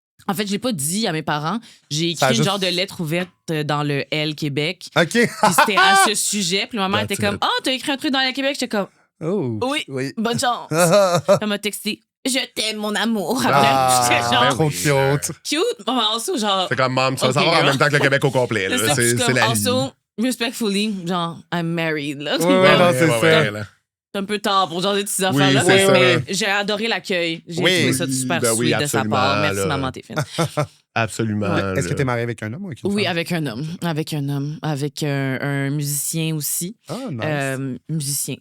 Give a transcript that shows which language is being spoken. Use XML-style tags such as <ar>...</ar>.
<fr>En fait, je l'ai pas dit à mes parents. J'ai écrit une genre de lettre ouverte dans le L Québec. OK. Puis c'était à ce sujet. Puis ma mère était comme, t'as écrit un truc dans le Québec? J'étais comme, oui. Bonne chance. Elle m'a texté. Je t'aime, mon amour. Après, j'étais genre. Trop cute. Cute. Maman,</fr> <en>also,</en> <fr>genre. C'est comme, maman, tu vas savoir en même temps que le Québec au complet. Là. C'est la vie.</fr> <en>Also, respectfully,</en> <fr>genre,</fr> <en>I'm married.</en> <fr>Là. Non, c'est ça. C'est un peu tard pour jaser de ces affaires-là. Mais j'ai adoré l'accueil. J'ai trouvé ça super sweet de sa part. Merci, maman, t'es fine. Absolument. Est-ce que t'es mariée avec un homme ou avec une femme? Oui, avec un homme. Avec un musicien aussi. Ah, nice. Musicien.</fr>